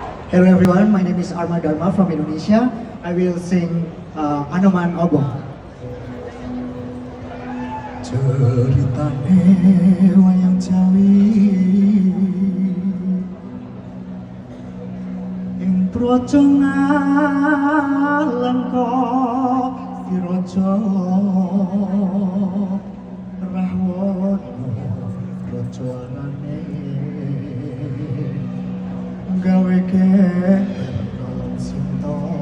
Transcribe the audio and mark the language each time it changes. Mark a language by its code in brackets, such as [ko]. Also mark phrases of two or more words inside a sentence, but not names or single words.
[en] Hello everyone, my name is Arma Dharma from Indonesia. I will sing [jv] Anoman Obong. Ceritane wayang Jawi ing praja ngalengka diraja Rahwana raja anane gawe keron sinta